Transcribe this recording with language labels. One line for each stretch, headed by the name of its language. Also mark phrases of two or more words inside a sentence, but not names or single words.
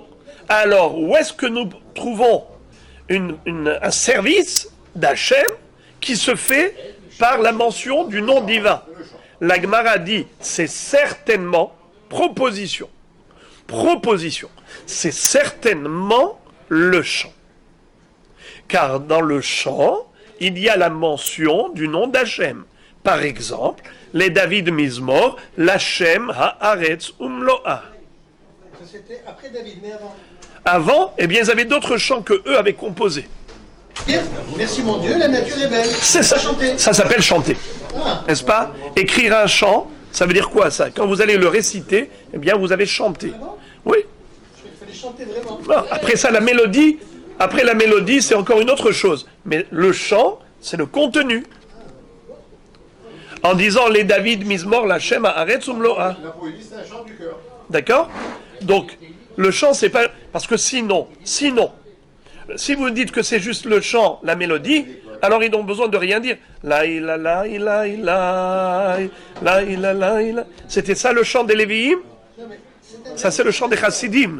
French: Alors où est-ce que nous trouvons un service d'Hachem qui se fait par la mention du nom divin? La Gemara dit, c'est certainement proposition. Proposition. C'est certainement le chant. Car dans le chant, il y a la mention du nom d'Hachem. Par exemple, les
Hebrew: דוד מזמור לה' הארץ ומלואה.
French: Ça c'était après David, mais avant. Avant, eh bien, ils avaient d'autres chants que eux avaient composés. Bien, merci mon Dieu, la nature est belle. C'est ça. Chanter. Ça s'appelle chanter. Ah. N'est-ce pas? Écrire un chant, ça veut dire quoi ça? Quand vous allez le réciter, eh bien, vous avez chanté. Ah bon? Oui. Il fallait chanter vraiment. Bon, après ça, la mélodie, c'est encore une autre chose. Mais le chant, c'est le contenu. En disant les
Hebrew: דוד מזמור לה' הארץ ומלואה.
French: La poésie, c'est un chant du cœur. D'accord? Donc, le chant, c'est pas... Parce que sinon, si vous dites que c'est juste le chant, la mélodie, alors ils n'ont besoin de rien dire. La ila la ila ila la ila la ila. C'était ça le chant des Lévi'im? Ça c'est le chant des Chassidim.